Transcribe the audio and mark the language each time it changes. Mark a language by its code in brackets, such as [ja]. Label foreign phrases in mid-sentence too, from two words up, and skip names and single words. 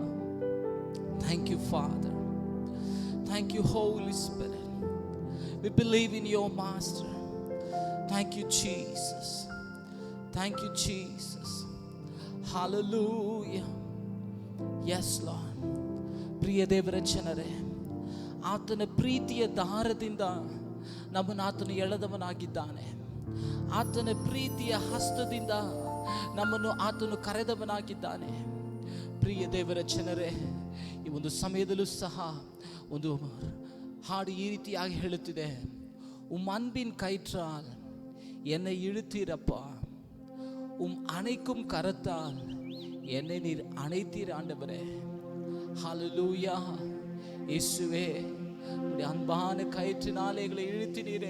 [en] Thank you, Father. Thank you, Holy Spirit. We believe in your Master. Thank you, Jesus. Thank you, Jesus. Hallelujah. Yes, Lord. [kn] ಪ್ರಿಯ ದೇವರ ಜನರೇ, ಆತನ ಪ್ರೀತಿಯ ದಾರದಿಂದ ನಮ್ಮನ್ನು ಆತನು ಎಳೆದವನಾಗಿದ್ದಾನೆ. ಆತನ ಪ್ರೀತಿಯ ಹಸ್ತದಿಂದ ನಮ್ಮನ್ನು ಆತನು ಕರೆದವನಾಗಿದ್ದಾನೆ. ಪ್ರಿಯ ದೇವರ ಜನರೇ, ಈ ಒಂದು ಸಮಯದಲ್ಲೂ ಸಹ ಒಂದು ಹಾಡು ಈ ರೀತಿಯಾಗಿ ಹೇಳುತ್ತಿದೆ. [ta] அன்பின் கயிற்றால் என்னை இழுத்தீரப்பா, அணைக்கும் கரத்தால் என்னை நீர் அணைத்தீர் ஆண்டவரே. ஹல்லேலூயா. இயேசுவே, உம்முடைய அன்பான கயிற்றினாலே எங்களை இழுத்தினீரே.